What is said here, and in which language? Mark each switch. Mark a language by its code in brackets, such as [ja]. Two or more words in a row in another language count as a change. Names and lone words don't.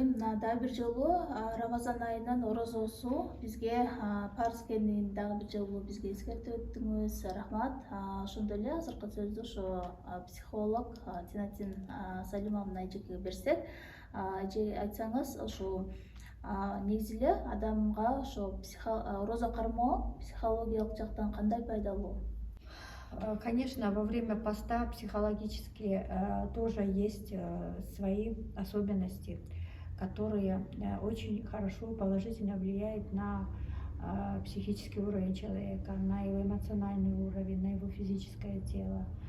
[ky] Дагы бир жолу Рамазан айынын орозосу бизге фарз экенин дагы бир жолу бизге эскертип өттүңүз. Рахмат. Ошондой эле азыркы сөздү ошо психолог Тинатин Салимовна эжеге берсек, эже айтсаңыз, ошо негизи эле адамга ошо орозо кармоо психологиялык жактан кандай пайдалуу? [ru] Конечно, во время поста психологически тоже есть свои особенности, которые очень хорошо положительно влияют на психический уровень человека, на его эмоциональный уровень, на его физическое тело.